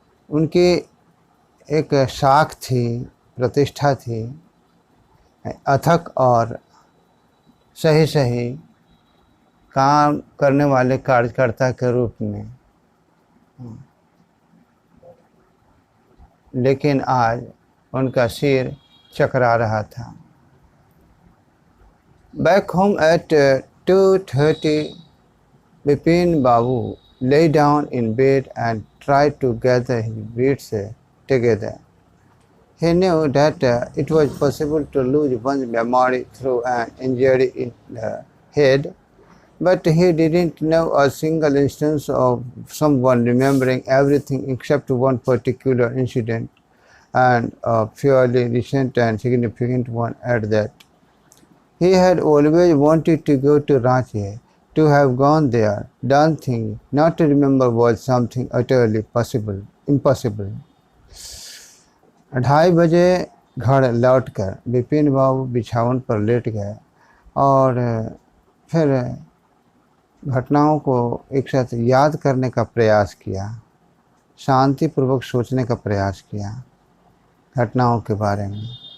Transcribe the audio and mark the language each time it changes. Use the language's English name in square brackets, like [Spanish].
[Hindi] उनकी एक साख थी, प्रतिष्ठा थी, अथक और सही काम करने वाले कार्यकर्ता के रूप में। लेकिन आज उनका सिर चकरा रहा था। [English] Back home at 2:30, Bipin Babu lay down in bed and tried to gather his wits together. He knew that it was possible to lose one's memory through an injury in the head, but he didn't know a single instance of someone remembering everything except one particular incident, and a fairly recent and significant one at that. He had always wanted to go to Ranchi, to have gone there, done things. Not to remember was something utterly impossible. [Hindi] 2:30 बजे घर लौटकर बिपिन बाबू बिछावन पर late गए और फिर घटनाओं को एक साथ याद करने का प्रयास किया, शांतिपूर्वक सोचने का प्रयास किया घटनाओं के बारे में।